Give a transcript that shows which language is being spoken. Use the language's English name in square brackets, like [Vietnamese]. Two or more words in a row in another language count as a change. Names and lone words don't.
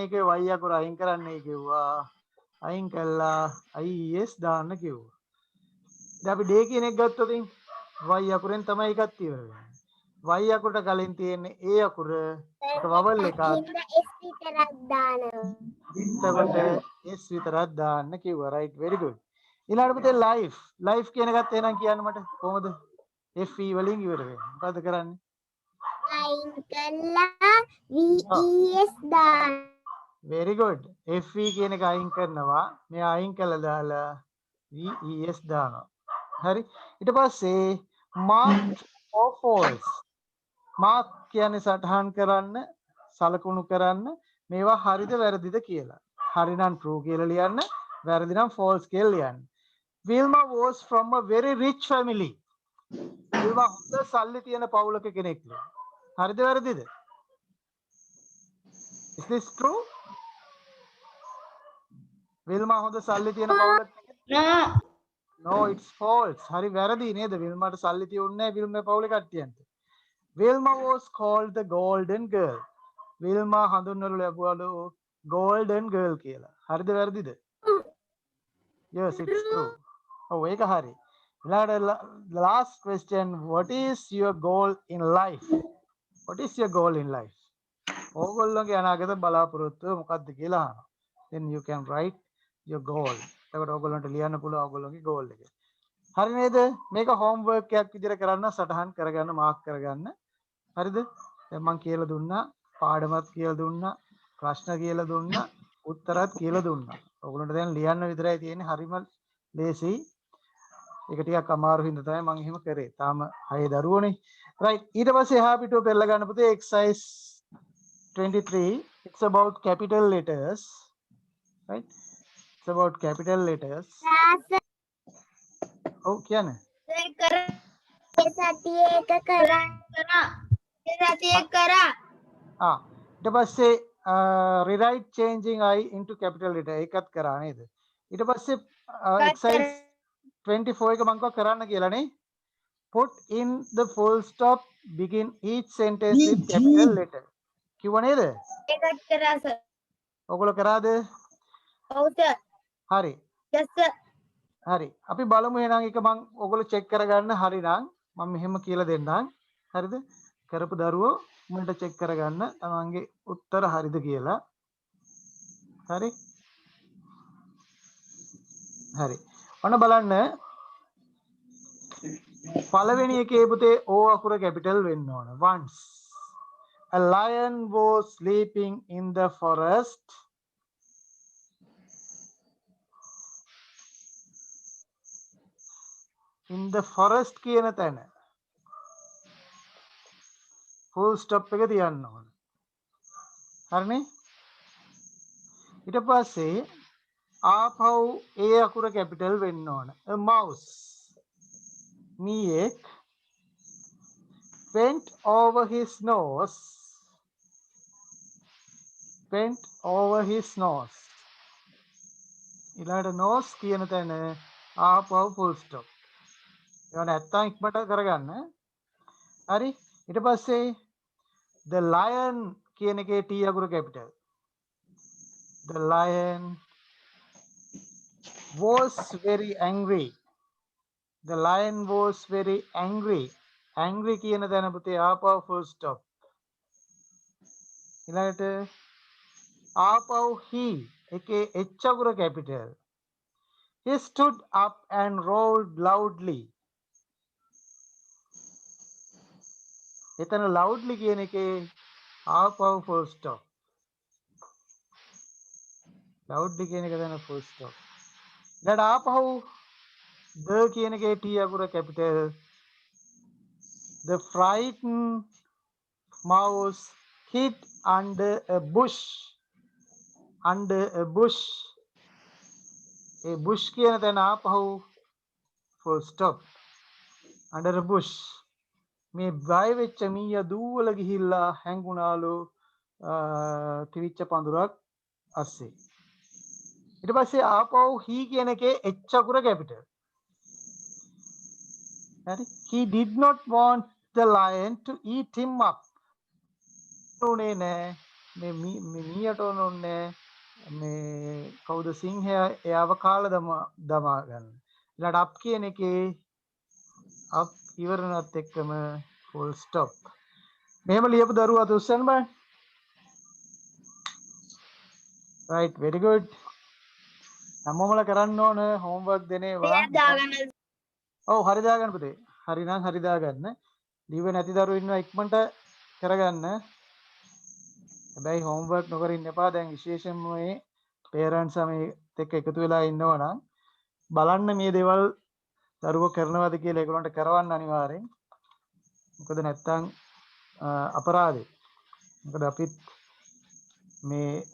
[Sinhala] ඒකේ y අකුර අයින් කරන්නයි කිව්වා. අයින් කළා IES දාන්න කිව්වා. දැන් අපි day කියන එක ගත්තොත් y අකුරෙන් තමයි එකක් ඉවර වෙන්නේ. y අකුරට කලින් තියෙන්නේ a අකුර. ඒක vowel එකක්. S විතරක් දානවා. එතකොට s විතරක් දාන්න කිව්වා. [English] right, very good. [Sinhala] ඊළඟට පුතේ life කියන එකත් එහෙනම් කියන්න මට කොහොමද? fe වලින් ඉවර වෙන්නේ. මොකද්ද කරන්නේ? අයින් කළා VES දාන. [English] very good. [Sinhala] fe කියන එක අයින් කරනවා. මෙයා අයින් කළා දාලා VES දානවා. හරි. ඊට පස්සේ [English] mark or false. [Sinhala] mark කියන්නේ සටහන් කරන්න, සලකුණු කරන්න මේවා හරිද වැරදිද කියලා. හරි නම් true කියලා ලියන්න, වැරදි නම් false කියලා ලියන්න. [English] Vilma was from a very rich family. [Sinhala] Vilma හොඳ සල්ලි තියෙන පවුලක කෙනෙක්ලු. හරිද වැරදිද? [English] Is this true? [Sinhala] Vilma හොඳ සල්ලි තියෙන පවුලක [English] No. No, it's false. [Sinhala] හරි වැරදි නේද? විල්මාට සල්ලි තියුන්නේ නැහැ විල්මා පවුලේ කට්ටියන්ට. [English] Vilma was called the golden girl. [Sinhala] විල්මා හඳුන්වනු ලැබුවලු [English] golden girl [Sinhala] කියලා. හරිද වැරදිද? [English] Yes, it's true. [Sinhala] ඔව් ඒක හරි. ඊළඟට [English] last question, what is your goal in life? What is your goal in life? [Sinhala] ඕගොල්ලෝගේ අනාගත බලාපොරොත්තුව මොකක්ද කියලා අහනවා. [English] Then you can write your goal. [Sinhala] එතකොට ඕගොල්ලන්ට ලියන්න පුළුවන් ඕගොල්ලෝගේ goal එක. හරි නේද? මේක homework එකක් විදිහට කරන්න, සටහන් කරගන්න, මාක් කරගන්න. හරිද? දැන් මම කියලා දුන්නා, පාඩමත් කියලා දුන්නා, ප්‍රශ්න කියලා දුන්නා, උත්තරත් කියලා දුන්නා. ඕගොල්ලන්ට දැන් ලියන්න විතරයි තියෙන්නේ. හරිම ලේසි. ඒක ටිකක් අමාරු හින්දා තමයි මම එහෙම කරේ. තාම 6 දරුවෝනේ. right. ඊට පස්සේ එහා පිටුව පෙරලා ගන්න පුතේ exercise 23. [English] It's about capital letters. Right? It's about capital letters. [Sinhala] Oh, කියන්න. සතියේ එක කරා. ඊට පස්සේ [English] rewrite changing I into capital letter [Sinhala] ඒකත් කරා නේද? ඊට පස්සේ exercise 24 එක මම කරන්න කියලා නේ. [English] Put in the full stop, begin each sentence with capital letter. [Sinhala] කිව්ව නේද? ඒකත් කරා සර්. ඔයගොල්ලෝ කරාද? ඔව් සර්. හරි. yes sir. හරි අපි බලමු එහෙනම් එක මම ඔයගොල්ලෝ චෙක් කරගන්න හරි නම් මම මෙහෙම කියලා දෙන්නම් හරිද කරපු දරුවෝ මුලට චෙක් කරගන්න තමන්ගේ උත්තර හරිද කියලා හරි හරි ඔන්න බලන්න පළවෙනි එකේ පුතේ O අකුර කැපිටල් වෙන්න ඕන [English] once a lion was sleeping in the forest [Sinhala] කියන තැන [English] full stop [Sinhala] එක තියන්න ඕන හරිනේ ඊට පස්සේ ආපහු A අකුර කැපිටල් වෙන්න ඕන [English] a mouse [Sinhala] මීයෙක් [English] went over his nose [Sinhala] ඊළඟට nose කියන තැන ආපහු [English] full stop [Sinhala] ඒවා නැත්තම් ඉක්මනට කරගන්න හරි ඊට පස්සේ [English] the lion [Sinhala] කියන එකේ T අකුර කැපිටල් [English] the lion was very angry [Sinhala] angry කියන තැන පුතේ ආපහු [English] full stop [Sinhala] ඊළඟට ආපහු he එකේ H අකුර කැපිටල් [English] he stood up and roared loudly [Sinhala] එතන loudly කියන එකේ ආපහු [English] full stop [Sinhala] loudly කියන එක දැන [English] full stop [Sinhala] ඊළඟට ආපහු the කියන එකේ T අකුර කැපිටල් [English] the frightened mouse hid under a bush [Sinhala] ඒ bush කියන තැන ආපහු [English] full stop under a bush [Sinhala] මේ බය වෙච්ච මීයා දූවල ගිහිල්ලා හැංගුණාලු තිවිච්ච පඳුරක් අස්සේ ඊට පස්සේ ආපහු he කියන එකේ H අකුර කැපිටල් හරි [English] he did not want the lion to eat him up [Sinhala] උනේ නෑ මේ මීයට ඕනේ මේ කවුද සිංහයා එයාව කාලා දමා ගන්න ඊළඟට up කියන එකේ up ඉවරනත් එක්කම [English] full stop [Sinhala] මෙහෙම ලියපු දරුවා අත උස්සන්න බලන්න [English] right very good [Sinhala] හැමෝමලා කරන්න ඕන homework දෙනේවා ඔව් හරි දාගන්න පුතේ හරි නම් හරි දාගන්න ලියුවේ නැති දරුවෝ ඉන්නවා ඉක්මනට කරගන්න හැබැයි homework නොකර ඉන්න එපා දැන් විශේෂයෙන්ම මේ parents මේත් එක්ක එකතු වෙලා ඉන්නවා නම් බලන්න මේ දේවල් දරුවෝ කරනවද කියලා ඒගොල්ලන්ට කරවන්න අනිවාර්යෙන් මොකද නැත්තම් අපරාධේ මොකද අපිත් මේ